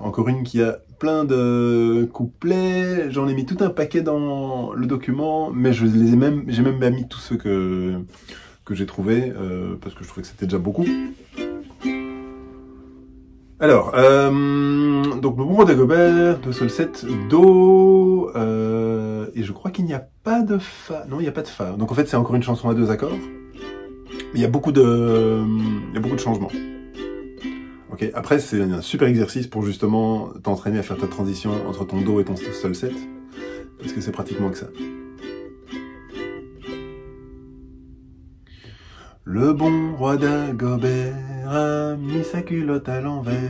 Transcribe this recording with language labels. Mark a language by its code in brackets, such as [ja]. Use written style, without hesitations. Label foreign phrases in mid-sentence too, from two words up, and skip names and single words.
[fr] Encore une qui a plein de couplets. J'en ai mis tout un paquet dans le document, mais j'ai même mis tous ceux que j'ai trouvés, parce que je trouvais que c'était déjà beaucoup. Alors, donc le bon roi d'Agobert, do sol 7, do, et je crois qu'il n'y a pas de fa. Non, il n'y a pas de fa. Donc en fait, c'est encore une chanson à 2 accords. Mais il y a beaucoup de changements. Ok, après, c'est un super exercice pour justement t'entraîner à faire ta transition entre ton do et ton sol 7. Parce que c'est pratiquement que ça. Le bon roi d'Agobert a mis sa culotte à l'envers.